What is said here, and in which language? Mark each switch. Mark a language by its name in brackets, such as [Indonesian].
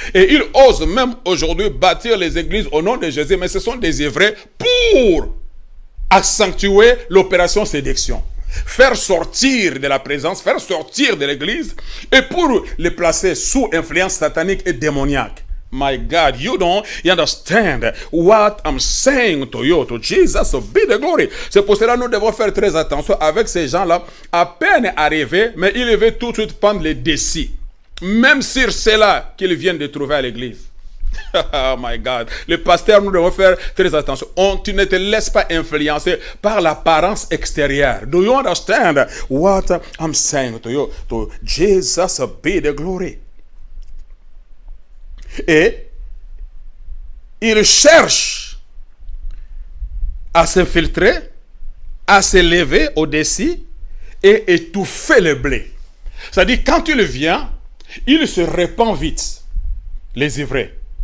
[French] Et ils osent même aujourd'hui bâtir les églises au nom de Jésus. Mais ce sont des ivraies pour accentuer l'opération séduction. Faire sortir de la présence, faire sortir de l'église et pour les placer sous influence satanique et démoniaque. [English] My God, you understand what I'm saying to you, to Jesus be the glory. [French] C'est pour cela que nous devons faire très attention avec ces gens-là, à peine arrivés, mais ils veulent tout de suite prendre les décis. Même sur cela qu'ils viennent de trouver à l'église. [English] Oh my God. [French] Les pasteurs, nous devons faire très attention. Tu ne te laisses pas influencer par l'apparence extérieure. [English] Do you understand what I'm saying to you? To Jesus be the glory. [French] Et il cherche à s'infiltrer, à s'élever au-dessus et étouffer le blé. C'est-à-dire, quand il vient, il se répand vite, les ivraies.